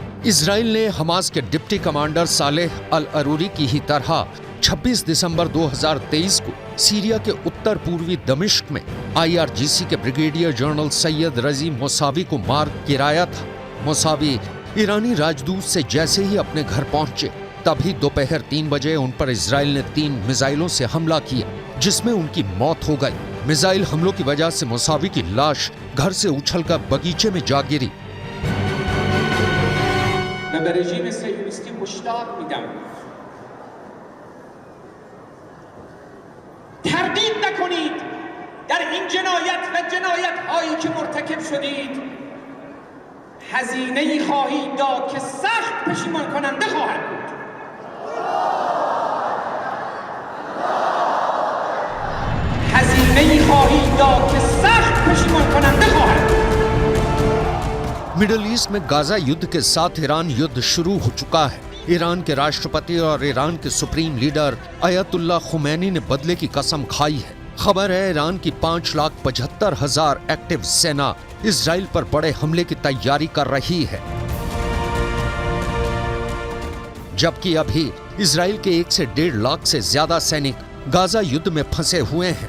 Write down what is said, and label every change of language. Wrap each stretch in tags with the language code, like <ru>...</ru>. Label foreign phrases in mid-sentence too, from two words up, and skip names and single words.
<hi>इजराइल ने हमास के डिप्टी कमांडर सालेह अल अरूरी की ही तरह 26 दिसंबर 2023 को सीरिया के उत्तर पूर्वी दमिश्क में IRGC के ब्रिगेडियर जनरल सैयद रजी मोसावी को मार गिराया था। मोसावी ईरानी राजदूत से जैसे ही अपने घर पहुंचे, तभी दोपहर 3 बजे उन पर इजराइल ने 3 मिसाइलों से हमला किया, जिसमें उनकी मौत हो गई। मिसाइल हमलों की वजह से मोसावी की लाश घर से उछलकर बगीचे में जा गिरी।</hi> <fa>من به رژیم صهیونیستی هشدار میدم تردید نکنید در این جنایت و جنایت‌هایی که مرتکب شدید هزینه‌ای خواهید داد که سخت پشیمان کننده خواهد بود. هزینه‌ای خواهید داد که سخت پشیمان کننده خواهد بود.</fa> <hi>मिडिल ईस्ट में गाजा युद्ध के साथ ईरान युद्ध शुरू हो चुका है। ईरान के राष्ट्रपति और ईरान के सुप्रीम लीडर अयतुल्ला खुमैनी ने बदले की कसम खाई है। खबर है ईरान की 5,75,000 एक्टिव सेना इजराइल पर बड़े हमले की तैयारी कर रही है, जबकि अभी इजराइल के 1 से 1.5 लाख से ज्यादा सैनिक गाजा युद्ध में फंसे हुए हैं।</hi>